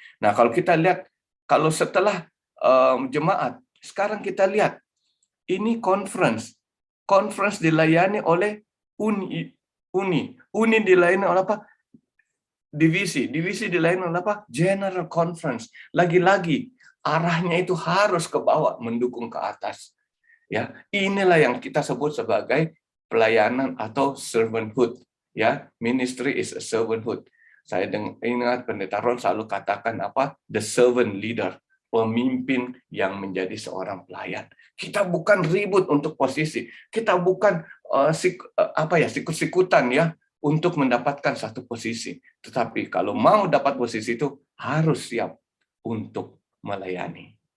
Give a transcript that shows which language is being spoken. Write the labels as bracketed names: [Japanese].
[Indonesian] Nah, kalau kita lihat, kalau setelah jemaat, sekarang kita lihat, ini conference dilayani oleh Uni dilayani oleh apa? Divisi dilayani oleh apa? General Conference. Lagi-lagi, arahnya itu harus ke bawah, mendukung ke atas. Ya, inilah yang kita sebut sebagai pelayanan atau servanthood. [English] Ya, ministry is a servanthood. [Indonesian] Saya ingat Pendeta Ron selalu katakan apa? [English] The servant leader, [Indonesian] pemimpin yang menjadi seorang pelayan. Kita bukan ribut untuk posisi. Kita bukan sikut-sikutan ya untuk mendapatkan satu posisi. Tetapi kalau mau dapat posisi itu harus siap untuk melayani.